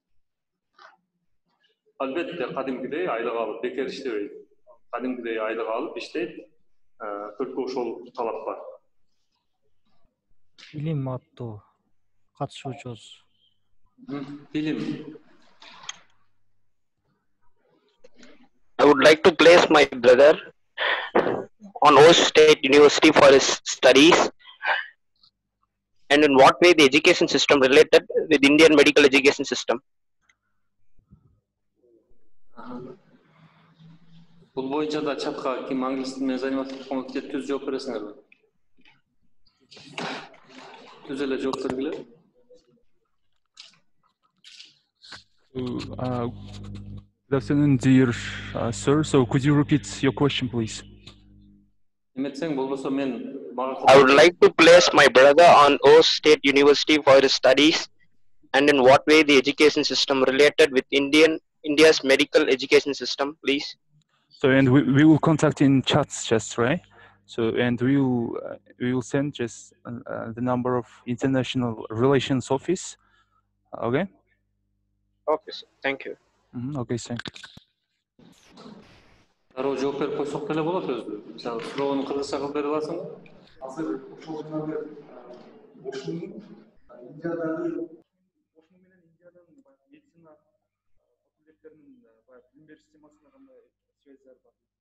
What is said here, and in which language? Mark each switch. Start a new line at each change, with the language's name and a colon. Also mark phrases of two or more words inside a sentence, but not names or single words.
Kyrgyz: Албетте кадимкидей айлык алып бекер иштебейт. Кадимкидей айлык алып иштейт. Только ошол талап бар. Билим аттуу катышуучубуз. Билим.
English: I would like to place my brother on Osh State University for his studies, and in what way the education system related with Indian medical education system.
Kyrgyz: Бул боюнча да чатка ким англис тилинен заниматься аткан түз жооп бересиңерби? Түз эле жооп бергиле.
English: Good afternoon, dear sir. So could you repeat your question, please? I would like to place my brother on Osh State University for his studies, and in what way the education system related with India's medical education system, please. So, and we will contact in chats, just right? So, and we will send just the number of international relations office. Okay. Okay, sir. Thank you. Okay, sir.
Kyrgyz: Дароо жооп берип койсок деле болот өзү. Мисалы, суроону кыргызча кылып бере аласыңбы? Азыр ошол жана ошунун Индиядагы ошун менен Индиянын медицина факультеттеринин билим бериш системасына кандай связьдар бар?